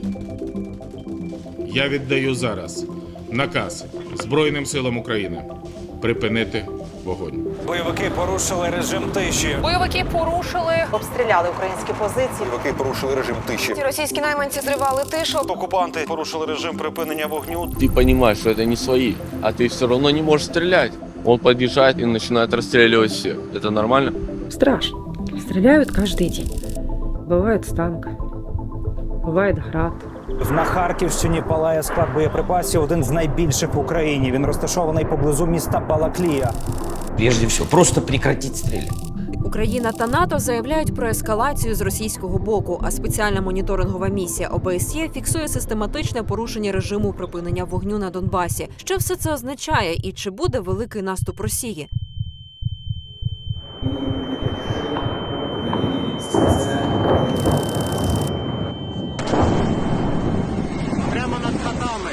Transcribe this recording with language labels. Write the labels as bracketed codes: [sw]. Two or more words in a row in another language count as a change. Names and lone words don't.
[uk] Я віддаю зараз наказ Збройним силам України припинити вогонь. Бойовики порушили режим тиші. Бойовики обстріляли українські позиції. Бойовики порушили режим тиші. Російські найманці зривали тишу. Окупанти порушили режим припинення вогню. [ru] Ты понимаешь, что это не свои, а ты все равно не можешь стрелять. Он подъезжает и начинает расстреливать всех. Это нормально? Страшно. Стреляют каждый день. Бывает с танка, бывает град. [uk] На Харківщині палає склад боєприпасів, один з найбільших в Україні. Він розташований поблизу міста Балаклія. [ru] Прежде всего, просто прекратить стрелять. [uk] Україна та НАТО заявляють про ескалацію з російського боку, а спеціальна моніторингова місія ОБСЄ фіксує систематичне порушення режиму припинення вогню на Донбасі. Що все це означає і чи буде великий наступ Росії? Прямо над хатами.